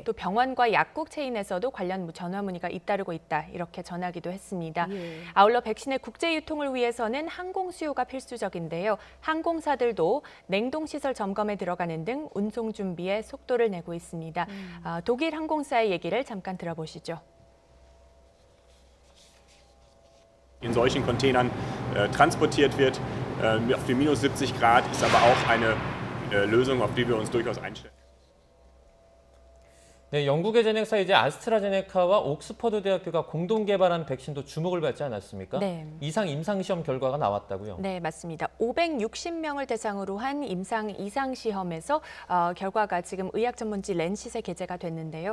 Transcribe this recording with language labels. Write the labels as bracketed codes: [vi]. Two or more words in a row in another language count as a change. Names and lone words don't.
[ko] 또 병원과 약국 체인에서도 관련 전화 문의가 잇따르고 있다 이렇게 전하기도 했습니다. 예. 아울러 백신의 국제 유통을 위해서는 항공 수요가 필수적인데요. 항공사들도 냉동시설 점검에 들어가는 등 운송 준비에 속도를 내고 있습니다. 독일 항공사의 얘기를 잠깐 들어보시죠. [de] in solchen Containern transportiert wird. Auf die minus 70 Grad ist aber auch eine Lösung, auf die wir uns durchaus einstellen. [ko] 네, 영국의 제넥사 이제 아스트라제네카와 옥스퍼드 대학교가 공동 개발한 백신도 주목을 받지 않았습니까? 네. 이상 임상시험 결과가 나왔다고요? 네, 맞습니다. 560명을 대상으로 한 이상 시험에서 결과가 지금 의학 전문지 랜싯에 게재가 됐는데요.